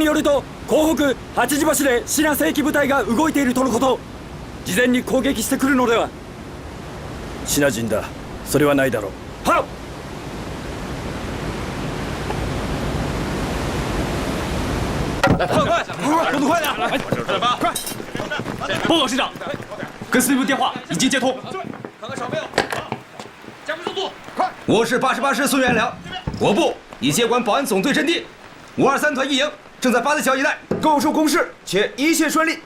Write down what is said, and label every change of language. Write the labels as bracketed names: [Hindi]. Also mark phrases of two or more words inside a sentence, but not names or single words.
[Japanese] よると港北八字橋でシナ正規部隊が動いているとのこと。事前に攻撃してくるのでは。シナ人だ。それはないだろう。はっ。 [Chinese] 来，快，动作快点！快！报告师长，跟司令部电话已经接通。看看少没有？加快速度！快！我是88师孙元良，我部已接管保安总队阵地，523团一营正在八字桥一带构筑工事，且一切顺利。